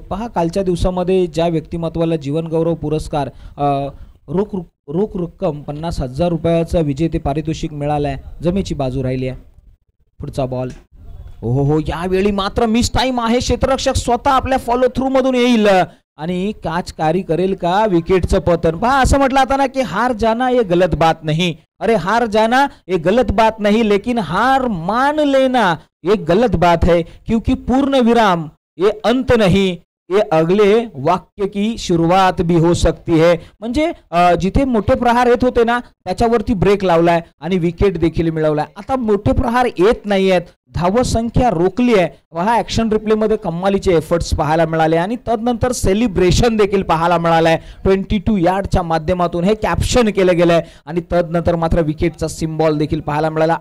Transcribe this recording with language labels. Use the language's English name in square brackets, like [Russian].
[Marathi] पहा कालच्या दिवसामध्ये ज्या व्यक्तिमत्वाला जीवनगौरव पुरस्कार रोख रक्कम 50,000 रुपयाचा विजेते पारितोषिक मिळालंय. जमेची बाजू राहिली आहे. पुढचा बॉल. हो यावेळी मात्र मिस टाइम आहे. क्षेत्ररक्षक स्वतः आपल्या फॉलो थ्रू मधून येईल आणि कॅच कॅरी करेल का? विकेटचं पतन. पहा असं म्हटलं आता ना की [Hindi] हार जाना ये गलत बात नहीं. अरे हार जाना ये गलत बात नहीं लेकिन हार मान लेना ये गलत बात है क्योंकि पूर्ण विराम ये अंत नहीं, ये अगले वाक्य की शुरुआत भी हो सकती है. [Marathi] म्हणजे जिथे मोठे प्रहार येत होते ना त्याच्यावरती ब्रेक लावलाय आणि विकेट देखील मिळवलाय. आता मोठे प्रहार येत नाहीयेत, धावसंख्या रोखली आहे. हा ऍक्शन रिप्ले मध्ये कमालीचे एफर्ट्स पाहायला मिळाले आणि तदनंतर सेलिब्रेशन देखील पाहायला मिळालंय. 22 यार्डच्या माध्यमातून हे कॅप्शन केलं गेलंय आणि तदनंतर मात्र विकेटचा सिम्बॉल देखील पाहायला मिळाला.